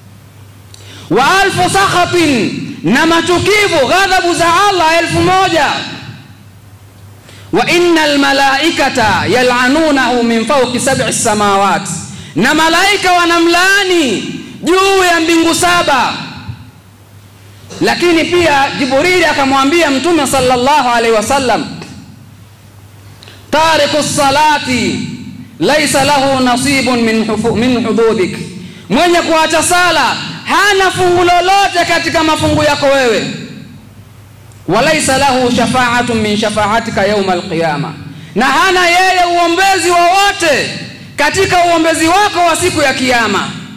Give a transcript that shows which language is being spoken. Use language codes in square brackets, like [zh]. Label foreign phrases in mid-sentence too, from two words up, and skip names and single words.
[ar] وألف سخطة, [sw] na machukivu, ghadhabu za Allah 1000. [ar] وإن الملائكة يلعنونه من فوق 7 سماوات, [sw] na malaika wanamlaani juu ya mbingu 7. Lakini pia Jibril akamwambia Mtume [ar] صلى الله عليه وسلم, تارك الصلاة ليس له نصيب من حدودك, [sw] mwenye kuacha sala hana fungu lolote katika mafungu yako wewe. [ar] وليس له شفاعة من شفاعتك يوم القيامة, [sw] na hana yeye uombezi wowote katika uombezi wako wa siku ya kiyama.